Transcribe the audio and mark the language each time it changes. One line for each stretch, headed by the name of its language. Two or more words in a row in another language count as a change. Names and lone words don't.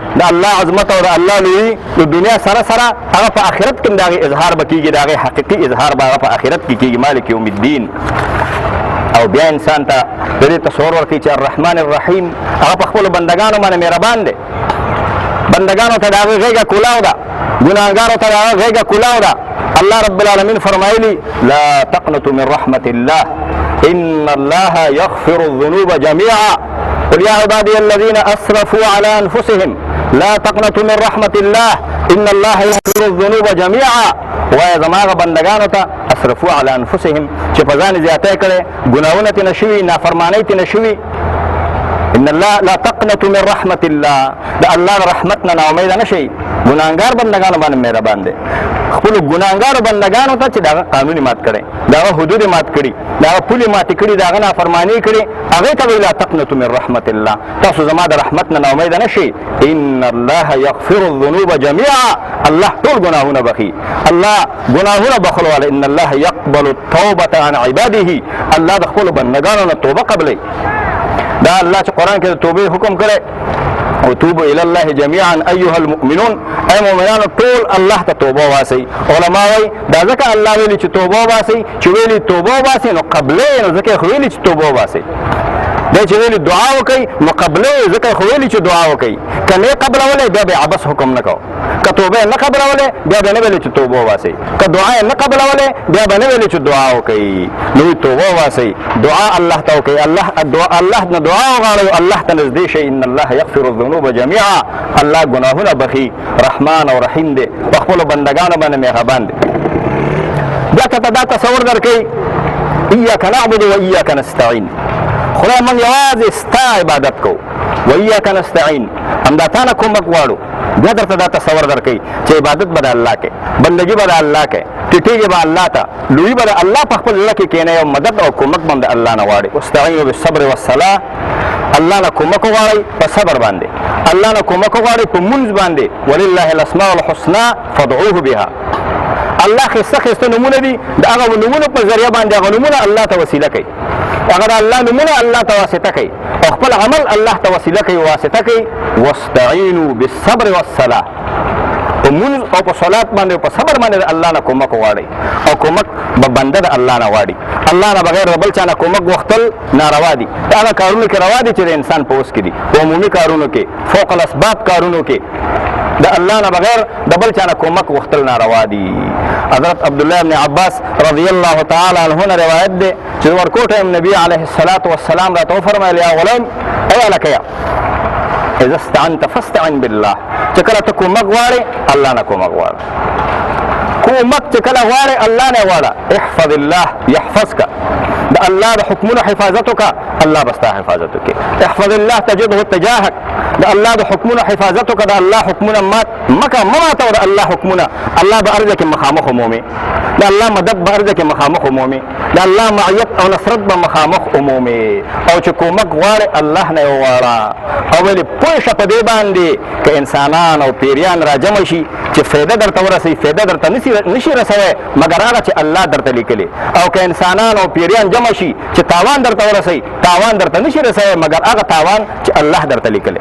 Pashto: د الله عظمت او د الله لویي د دنیا سره سره هغه په آخرت کې هم د هغې اظهار به کېږي، د هغې حقیقي اظهار به هغه په آخرت کې کېږي.
Arabic: مالک یوم الدین.
Pashto: او بیا انسان ته د دې تصور ورکوي چې
Arabic: الرحمن الرحیم
Pashto: هغه په خپلو بندګانو باندې مهربان دی. بندګانو ته د هغې غېږه کولاو ده، ګناهګارو ته د هغه غېږه کولاو ده.
Arabic: الله رب العالمین فرمایلي لا تقنطوا من رحمة الله ان الله يغفر الذنوب جميعا قل يا عبادي الذين اسرفوا على انفسهم لا تقنطوا من رحمة الله ان الله يغفر الذنوب جميعا.
Pashto: وایه زما هغه بندګانو ته
Arabic: اسرفوا على انفسهم
Pashto: چې په ځان زیاتی کړی، ګناهونه ترې نه شوي، نافرمانۍ ترې نه شوي.
Arabic: ان الله لا تقنطوا من رحمة الله،
Pashto: د الله د رحمت نه ناامیده نه شئ. ګناهګار بندګانو باندې مهربان دی. خپلو ګناهګارو بندګانو ته چې د هغه قانون یې مات کړی، د هغه حدود یې مات کړي، د هغه پولې ماتې کړي، د هغه نافرماني کړي، هغې ته وایي
Arabic: لا تقنطوا من رحمة الله.
Pashto: تاسو زما د رحمت نه ناامیده نه شئ.
Arabic: ان الله یغفر الذنوب جميعا،
Pashto: الله ټول ګناهونه بخي، الله ګناهونه بخلو والا.
Arabic: ان الله يقبل التوبة عن عباده،
Pashto: الله د خپلو بندګانو نه توبه قبلوي. دا الله چې قرآن کې د توبې حکم کړی او
Arabic: توبوا الى الله جميعا ايها المؤمنون
Pashto: اي مؤمنان ټول الله ته توبه واسي. علما وايي دا ځکه الله ویلي چې توبه واسي، چې ویلي توبه واسي نو قبله نو ځکه خو ویلي چې توبه واسي. دا چې ویلي دعا وکړي نو قبله ځکه خو ویلي چې دعا وکړي. کنه قبلولې بیا به عبس حکم نه کو. که توبه نه قبلولې بیا به نه ویلي چې توبه واسي. که دعا نه قبلولې بیا به نه ویلي چې دعا وکړي. نو توبه واسي، دعا الله ته وکړي. الله نه دعا وغواړي، الله ته نږدې شي.
Arabic: ان الله یغفر الذنوب جميعا،
Pashto: الله ګناهونه بخي، رحمان او رحیم دی، په خپل بندگانو باندې مهربان دی. بیا ته دا تصور درکړي
Arabic: ایاک نعبد و ایاک نستعین،
Pashto: خدای موږ یوازې ستا عبادت کوو،
Arabic: و ایاک نستعین
Pashto: همدا تا نه کومک غواړو. بیا درته دا تصور درکوي چې عبادت به د الله کوي، بندګي به د الله کوي، ټیټېږي به الله ته، لویي به د الله په خپل زړه کې کښېنئ او مدد او کومک به هم د الله نه غواړي.
Arabic: واستعینوا بالصبر والصلاة،
Pashto: الله نه کومک وغواړئ په صبر باندې، الله نه کومک وغواړئ په مونځ باندې.
Arabic: ولله الاسماء الحسنى فادعوه بها،
Pashto: الله ښایسته ښایسته نومونه دي، د هغه نومونو په ذریعه باندې هغه نومونه الله ته وسیله کوي، هغه د الله نومونه الله ته واسطه کوي او خپل عمل الله ته وسیله کوي، واسطه کوي.
Arabic: واستعینوا بالصبر والصلاة،
Pashto: په مونځ او په صلات باندې او په صبر باندې د الله نه کومک وغواړئ او کومک به بنده د الله نه غواړي. الله نه بغیر د بل چا نه کومک غوښتل ناروا دي. د هغه کارونو کې روا دي چې د انسان په وس کې دي، په عمومي کارونو کې،
Arabic: فوق الاسباب
Pashto: کارونو کې د الله نه بغیر د بل چا نه کومک غوښتل ناروا دي. حضرت عبدالله ابن عباس
Arabic: رضی الله تعالی عنه
Pashto: نه روایت دی چې ورکوټه نبی
Arabic: علیه الصلاة والسلام
Pashto: راته وفرمایل
Arabic: یا غلام
Pashto: ای هلکیه
Arabic: اذا استعنت فاستعن بالله،
Pashto: چې کله ته کومک غواړې الله نه کومک غواړه، کومک چې کله غواړې الله نه غواړه.
Arabic: احفظ الله یحفظک،
Pashto: د الله د حکمونو حفاظت وکړه الله به ستا حفاظت وکړي.
Arabic: احفظ الله تجده تجاهک،
Pashto: د الله د حکمونو حفاظت وکړه، د الله حکمونه مکه مه ماتوه، د الله حکمونه الله به ارزه کې مخامخ عمومي، د الله مدد به ارزه کې مخامخ عمومي، د الله معیت او نصرت به مخامخ عمومي. او چې کومک غواړې الله نه یې وغواړه. او ولې پوه شه په دې باندې که انسانان او پیریان را جمع شي چې فایده درته ورسوي، فایده درته نشي رسوی مګر هغه چې الله درته لیکلي، او که انسانان او پیریان جمع شي چې تاوان درته ورسوي، تاوان درته نشي رسوی مګر هغه تاوان چې الله درته لیکلی.